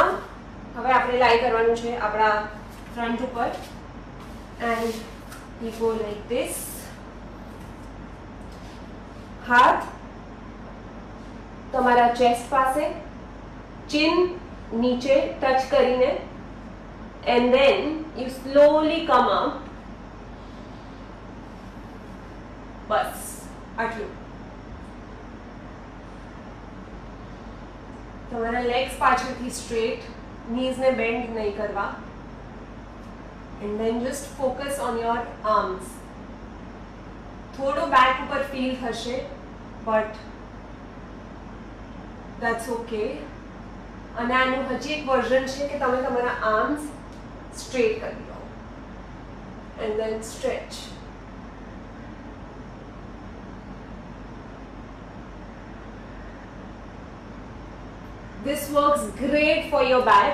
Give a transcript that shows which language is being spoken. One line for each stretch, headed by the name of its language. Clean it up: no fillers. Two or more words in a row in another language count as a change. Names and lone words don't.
Gujarati: હવે આપણે લાઈ કરવાનું છે આપણા ફ્રન્ટ ઉપર
English: and we go like this.
Gujarati: હાથ તમારા ચેસ્ટ પાસે, chin નીચે ટચ કરીને
English: and then you slowly come up.
Gujarati: બસ આટલું. તમારા લેગ્સ પાછળથી સ્ટ્રેટ, નીઝને બેન્ડ નહીં કરવા
English: and then just focus on your arms.
Gujarati: થોડું બેક ઉપર ફીલ થશે
English: but that's okay.
Gujarati: અને આનું હજી એક વર્ઝન છે કે તમે તમારા
English: arms straight
Gujarati: કરી લો
English: and then stretch. this works great for your back.